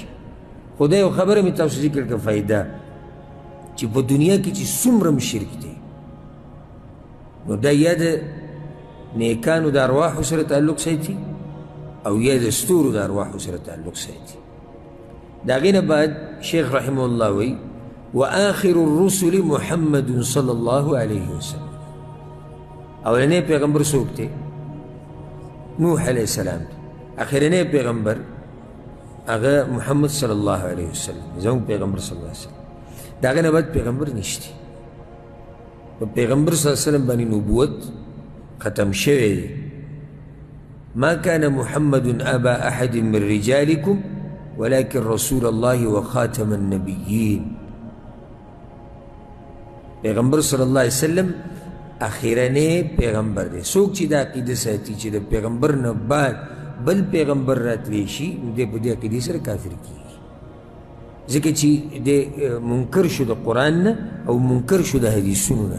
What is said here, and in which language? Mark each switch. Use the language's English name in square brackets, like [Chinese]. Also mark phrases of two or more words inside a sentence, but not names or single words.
[Pashto] خو دا یو خبره مې تاسو ذکر کړه فایده، چې په دنیا کې چې څومره شرک دی، نو دا یا د نیکانو د ارواحو سره تعلق ساتي او یا د ستورو د ارواحو سره تعلق ساتي. د هغې نه بعد شیخ [Arabic] رحمه الله [Pashto] وی [Arabic] وآخر الرسل محمد صلی الله علیه وسلم. [Pashto] اولنی پیغمبر څوک دی؟ نوح [Arabic] علیه السلام [Pashto] دی. اخرنی پیغمبر هغه محمد [Arabic] صلی الله علیه وسلم [Pashto] زموږ پیغمبر [Arabic] صلی الله علیه وسلم. [Pashto] د هغه نه بعد پیغمبر نشته. په پیغمبر [Arabic] صلی الله علیه وسلم [Pashto] باندې نبوت ختم شوی دی. [Arabic] ما كان محمد أبا أحد من رجالكم ولكن رسول الله وخاتم النبيين. [Pashto] پیغمبر [Arabic] صلی الله علیه وسلم [Pashto] اخیرنی پیغمبر دی. څوک چې دا عقیده ساتي چې د پیغمبر نه بعد بل پیغمبر راتلی شي نو دی په دې عقیدې سره کافر کیږي، ځکه چې د منکر شو د قرآن نه او منکر شو د حدیثونو نه.